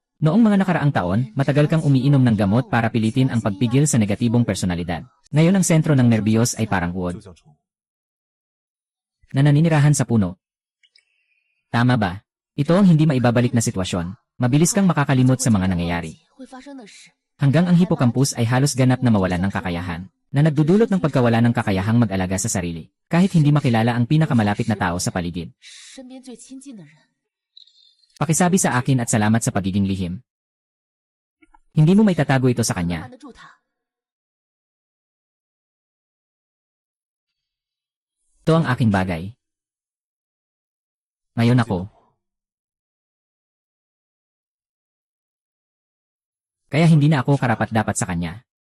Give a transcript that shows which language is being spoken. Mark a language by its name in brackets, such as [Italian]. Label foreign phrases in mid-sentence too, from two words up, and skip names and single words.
[Filipino] Noong mga nakaraang taon, matagal kang umiinom ng gamot para pilitin ang pagpigil sa negatibong personalidad. Ngayon ang sentro ng nerbiyos ay parang uod [Chinese] 就叫虫。 [Filipino] na naninirahan sa puno. Tama ba? Ito ang hindi maibabalik na sitwasyon. Mabilis kang makakalimot sa mga nangyayari. [Chinese] 会发生的事， [Filipino] Hanggang ang hippocampus ay halos ganap na mawalan ng kakayahan, na nagdudulot ng pagkawala ng kakayahang mag-alaga sa sarili, kahit hindi makilala ang pinakamalapit na tao sa paligid. [Chinese] 身边最亲近的人， [Filipino] Pakisabi sa akin at salamat sa pagiging lihim. Hindi mo maitatago ito sa [Chinese] 瞒 [Filipino] kanya. [Chinese] 得住他。 [Filipino] Ito ang aking bagay. Ngayon ako. Kaya hindi na ako karapat-dapat sa kanya.